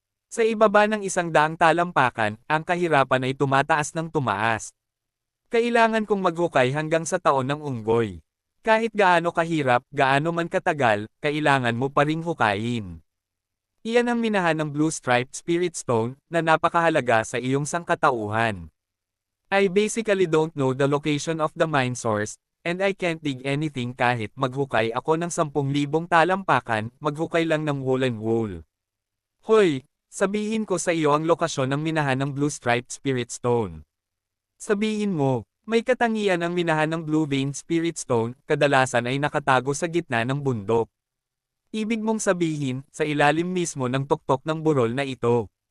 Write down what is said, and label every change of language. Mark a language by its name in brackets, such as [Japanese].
[Filipino] Sa ibaba ng 100 talampakan, ang kahirapan ay tumataas ng tumaas. Kailangan kong maghukay hanggang sa taon ng unggoy. Kahit gaano kahirap, gaano man katagal, kailangan mo pa ring hukayin. Iyan ang minahan ng Blue Striped Spirit Stone, na napakahalaga sa iyong sangkatauhan. [English] I basically don't know the location of the mine source, and I can't dig anything [Filipino] kahit maghukay ako ng 10,000 talampakan, maghukay lang ng woolen wool. Hoy, sabihin ko sa iyo ang lokasyon ng minahan ng Blue Striped Spirit Stone. Sabihin mo, may katangian ang minahan ng Blue Vein Spirit Stone, kadalasan ay nakatago sa gitna ng bundok. Ibig mong sabihin, sa ilalim mismo ng tuktok ng burol na ito.